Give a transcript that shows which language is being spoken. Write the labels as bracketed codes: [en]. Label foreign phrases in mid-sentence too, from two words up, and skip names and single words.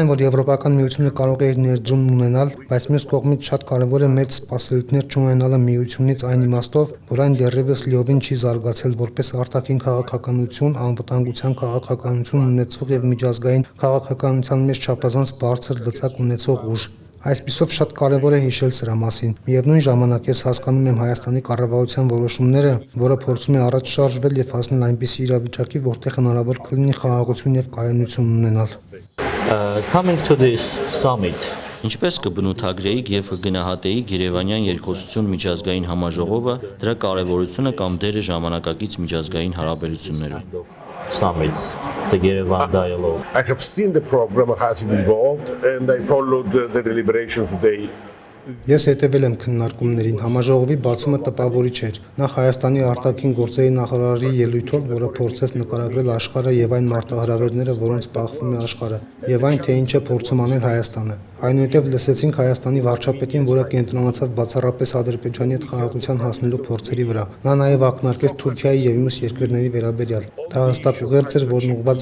[hy] եմ, որ Եվրոպական միությունը կարող է իր ներդրումն ունենալ, բայց մյուս կողմից շատ կարևոր է մեծ սպասելիքներ չունենալը միությունից այն իմաստով, որ այն դեռևս լիովին չի զարգացել որպես արտաքին քաղաքականություն, անվտանգության քաղաքականություն ունեցող եւ միջազգային քաղաքականության մեջ չափազանց բարձր լծակ ունեցող ուժ։ Այսպիսով շատ կարևոր է հիշել սրա մասին։ Միևնույն ժամանակ ես հասկանում եմ Հայաստանի կառավարության որոշումները, որը փորձում է առաջ շարժվել եւ հասնել այնպիսի իրավիճակի, որտեղ հնարավոր կլինի խաղաղություն եւ կայունություն ունենալ։ [en] Coming to this summit, [hy] Ինչպես կբնութագրեիք եւ կգնահատեիք Երևանյան երկխոսություն միջազգային համաժողովը, դրա կարևորությունը կամ դերը ժամանակակից միջազգային հարաբերություններում։ [en] summits, the Yerevan dialogue. I have seen the program, has it evolved, and I followed the deliberations today. [hy] Ես հետևել եմ քննարկումներին, համաժողովի բացումը տպավորիչ էր։ Նախ Հայաստանի արտաքին գործերի նախարարի ելույթով, որը փորձեց նկարագրել աշխարհը եւ այն մարտահրավերները, որոնց բախվում է աշխարհը, եւ այն թե ինչ է փորձում անել Հայաստանը։ Այնուհետև լսեցինք Հայաստանի վարչապետին, որը կենտրոնացավ բացառապես Ադրբեջանի հետ խաղաղության հասնելու փորձերի վրա։ Նա նաեւ ակնարկեց Թուրքիայի եւ մյուս երկրների վերաբերյալ։ Դա հստակ ուղերձ էր, որն ուղղված